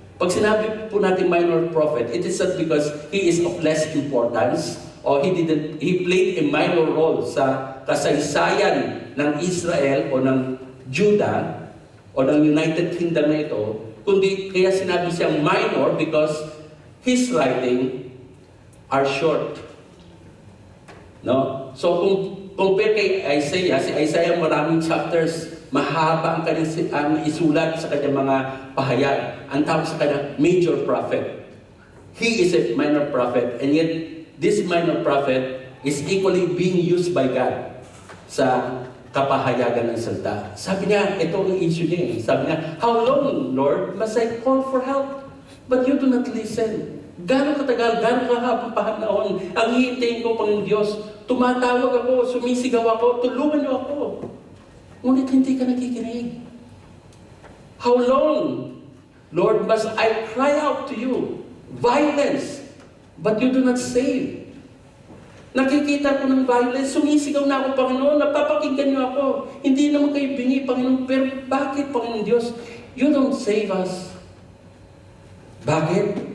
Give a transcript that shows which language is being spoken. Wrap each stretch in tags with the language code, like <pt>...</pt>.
<tl>Pag sinabi po natin minor prophet,</tl> <en>it is not because he is of less importance or he played a minor role</en> <tl>sa kasaysayan ng Israel o ng Judah o ng United Kingdom na ito, kundi kaya sinabi siyang minor</tl> <en>because his writing are short.</en> <tl>No? So kung compare kay Isaiah, si Isaiah maraming chapters, mahaba ang kanyang isulat sa kanyang mga pahayag. Ang tawag sa kanya, major prophet.</tl> <en>He is a minor prophet, and yet this minor prophet is equally being used by God</en> <tl>sa kapahayagan ng salita. Sabi niya, ito ang issue niya. Sabi niya,</tl> <en>how long, Lord, must I call for help? But you do not listen.</en> <tl>Gano'ng katagal, gano'ng kahabang panahon ang hihintayin ko, Panginoon Diyos. Tumatawag ako, sumisigaw ako, tulungan niyo ako. Ngunit hindi ka nakikinig.</tl> <en>How long, Lord, must I cry out to you? Violence, but you do not save.</en> <tl>Nakikita ko ng violence, sumisigaw na ako, Panginoon, napapakinggan niyo ako. Hindi naman kayo bingi, Panginoon, pero bakit, Panginoon Diyos,</tl> <en>you don't save us?</en> <tl>Bakit?</tl>